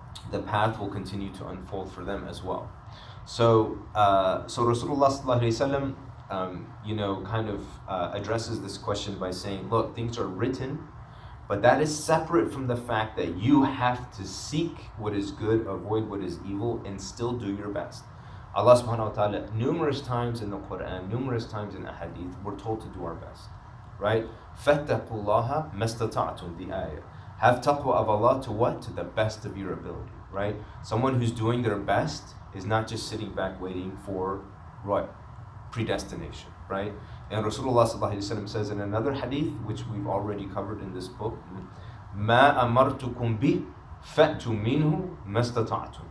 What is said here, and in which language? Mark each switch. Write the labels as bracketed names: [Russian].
[English] The path will continue to unfold for them as well. So Rasulullah sallallahu alaihi wasallam, you know, kind of addresses this question by saying, look, things are written, but that is separate from the fact that you have to seek what is good, avoid what is evil, and still do your best. Allah subhanahu wa ta'ala, numerous times in the Quran, numerous times in the Hadith, we're told to do our best, right? [Arabic] فَاتَّقُوا اللَّهَ مَسْتَطَعْتُمْ, the ayah. [English] Have taqwa of Allah to what? To the best of your ability, right? Someone who's doing their best is not just sitting back waiting for what? Predestination, right? And Rasulullah sallallahu alaihi wasallam says in another hadith, which we've already covered in this book, مَا أَمَرْتُكُمْ بِهِ فَأْتُوا مِنْهُ مَسْتَطَعْتُمْ.